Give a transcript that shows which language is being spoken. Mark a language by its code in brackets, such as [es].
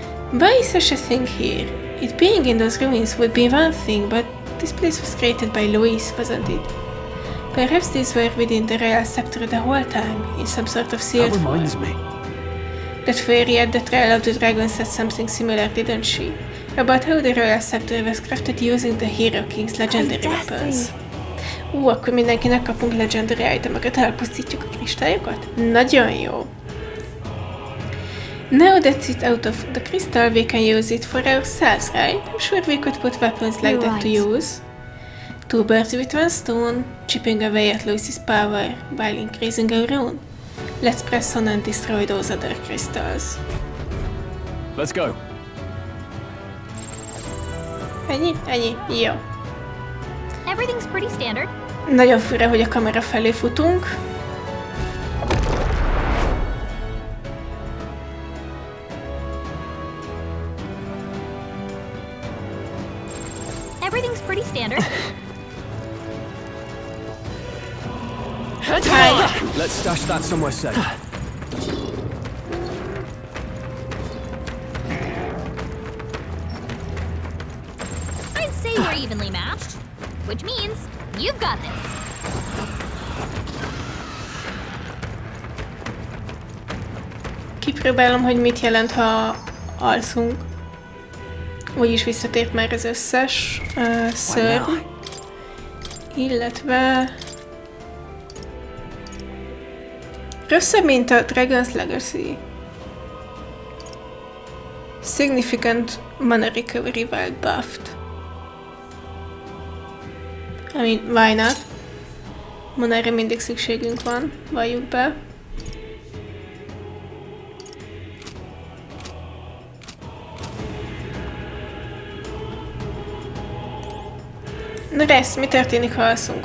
[en] Why is such a thing here? It being in those ruins would be one thing, but this place was created by Louis, wasn't it? Perhaps these were within the royal scepter the whole time, in some sort of sealed form. That reminds me. That fairy at the Trail of the Dragon said something similar, didn't she? About how the royal scepter was crafted using the Hero King's legendary weapons. [hu] Akkor mindenkinek kapunk legendary itemeket, elpusztítjuk a kristályokat? Nagyon jó! [en] Now that it's out of the crystal, we can use it for ourselves, right? I'm sure we could put weapons like that to use. 2 birds with 1 stone, chipping away at Louis' power while increasing our own. Let's press on and destroy those other crystals. Let's go. [hu] Ennyi? Jó. [en] Everything's pretty standard. [hu] Nagyon fura, hogy a kamera felé futunk. [en] Everything's pretty standard. Let's stash that somewhere safe. I'd say we're evenly matched, which means you've got this. [hu] Kipróbálom, hogy mit jelent, ha alszunk. Úgyis visszatért már az összes szörny. Illetve... rosszabb, mint a Dragon's Legacy. [en] Significant mana recovery while buffed. I mean, why not? [hu] Manára mindig szükségünk van, valljuk be. Na Resz, mi történik, ha alszunk?